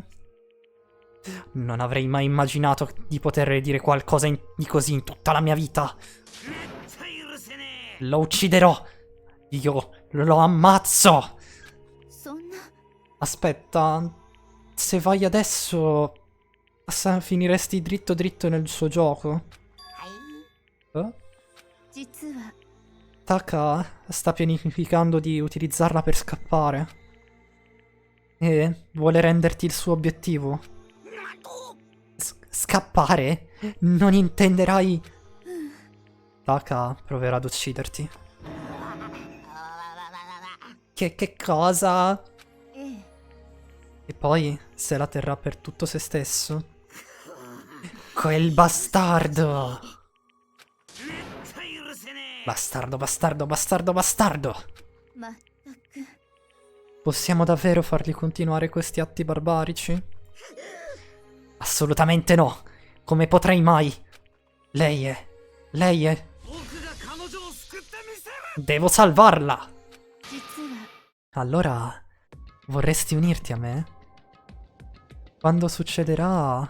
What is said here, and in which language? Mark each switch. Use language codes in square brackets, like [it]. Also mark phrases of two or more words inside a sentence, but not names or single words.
[it] Non avrei mai immaginato di poter dire qualcosa di così in tutta la mia vita. Lo ucciderò. Io lo ammazzo. [ja] そんな [it] Aspetta. Se vai adesso... finiresti dritto dritto nel suo gioco. Eh? [ja] 実は [it] Taka sta pianificando di utilizzarla per scappare. E vuole renderti il suo obiettivo. Scappare? Non intenderai... Taka proverà ad ucciderti. Che cosa? [ja] ええ [it] E poi se la terrà per tutto se stesso. Quel bastardo! Bastardo, bastardo, bastardo, bastardo! [ja] まったく [it] Possiamo davvero fargli continuare questi atti barbarici? Assolutamente no! Come potrei mai? Lei è... Devo salvarla! [ja] 実は [it] Allora... vorresti unirti a me? Quando succederà...